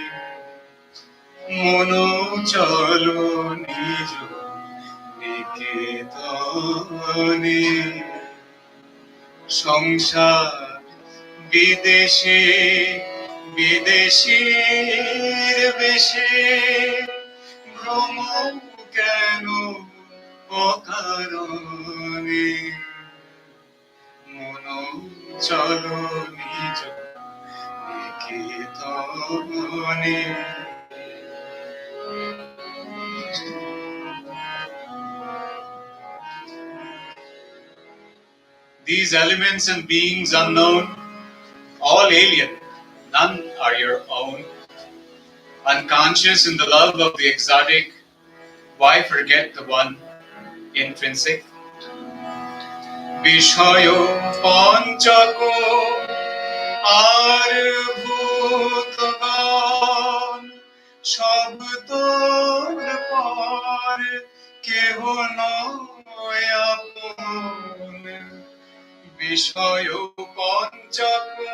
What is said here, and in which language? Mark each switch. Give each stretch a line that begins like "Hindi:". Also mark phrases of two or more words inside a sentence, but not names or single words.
Bangla: মন চলো নিজ নিকেতনে. সংসার বিদেশে বিদেশীর বেশে ভ্রম কেন অকারণে মন চলো নিজ নিকেতনে।
English: These elements and beings unknown, all alien, none are your own. Unconscious in the love of the exotic, why forget the one intrinsic?
Bangla: বিষয় পঞ্চক আর ভূতগণ সব তোর পর কেহ নয় আপন, বিষয় পঞ্চক